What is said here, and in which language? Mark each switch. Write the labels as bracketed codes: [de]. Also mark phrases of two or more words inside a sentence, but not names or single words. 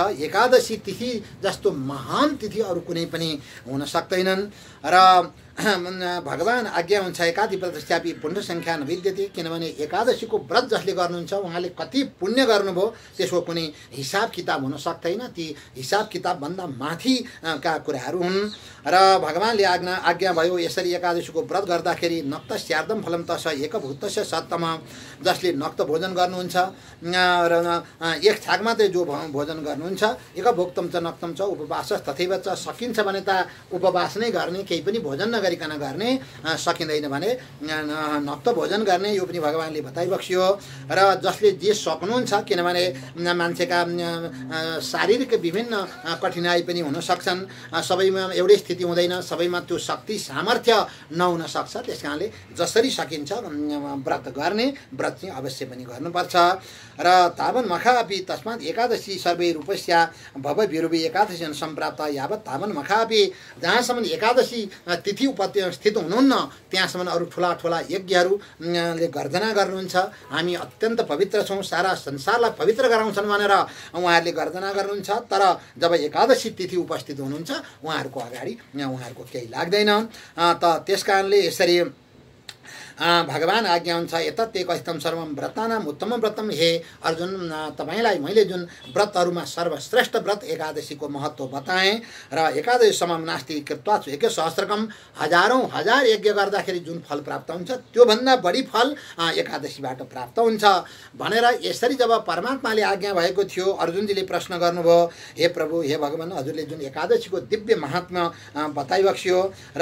[ne] एकादशी तिथि जस्तो महान तिथि अरू कुनै पनि हुन सक्दैनन् र भगवान आज्ञा हुन्छ [sa] एकादि व्रतस्यापि पुण्य सङ्ख्या नविद्यते। [ne] किनभने एकादशीको व्रत जसले गर्नुहुन्छ उहाँले कति पुण्य गर्नुभयो त्यसको कुनै हिसाब किताब हुन सक्दैन। ती हिसाब किताबभन्दा माथिका कुराहरू हुन् र भगवानले आज्ञा भयो यसरी एकादशीको व्रत गर्दाखेरि [sa] नक्त स्यार्दम फलम तस एकभूतस्य सत्तम। [ne] जसले नक्त भोजन गर्नुहुन्छ र एक छाक मात्रै जो भोजन गर्नुहुन्छ [sa] एकभोक्तम च नक्तम च उपवास तथैव च [ne] सकिन्छ भने त उपवास नै गर्ने केही पनि भोजन नगरिकन गर्ने सकिँदैन भने नक्त भोजन गर्ने यो पनि भगवानले बताइबक्सियो। र जसले जे सक्नुहुन्छ किनभने मान्छेका शारीरिक विभिन्न कठिनाइ पनि हुन सक्छन् सबैमा एउटै स्थिति हुँदैन सबैमा त्यो शक्ति सामर्थ्य नहुन सक्छ त्यस कारणले जसरी सकिन्छ व्रत गर्ने व्रत चाहिँ अवश्य पनि गर्नुपर्छ। र [sa] तावन् मखा अपि तस्मात् एकादशी सर्वै रूपस्या भव विरुवी एकादशी सम्प्राप्त यावत् तावन् मखा अपि [ne] जहाँसम्म एकादशी तिथि स्थित हुनुहुन्न त्यहाँसम्म अरू ठुला ठुला यज्ञहरूले गर्जना गर्नुहुन्छ हामी अत्यन्त पवित्र छौँ सारा संसारलाई पवित्र गराउँछन् भनेर उहाँहरूले गर्जना गर्नुहुन्छ। तर जब एकादशी तिथि उपस्थित हुनुहुन्छ उहाँहरूको अगाडि उहाँहरूको केही लाग्दैन। त त्यस कारणले यसरी भगवान आज्ञा हुन्छ [sa] एतत् एकहितम सर्वम व्रतानाम उत्तम व्रतम। [ne] हे अर्जुन तपाईलाई मैले जुन व्रतहरूमा सर्वश्रेष्ठ व्रत एकादशीको महत्त्व बताएँ र [sa] एकादशी समम नास्ति कृत्वा यज्ञ सहस्रकम [ne] हजार यज्ञ गर्दाखेरि जुन फल प्राप्त हुन्छ त्योभन्दा बढी फल एकादशीबाट प्राप्त हुन्छ भनेर यसरी जब परमात्माले आज्ञा भएको थियो अर्जुनजीले प्रश्न गर्नुभयो हे प्रभु हे भगवान हजुरले जुन एकादशीको दिव्य महात्म्य बताइबक्सियो र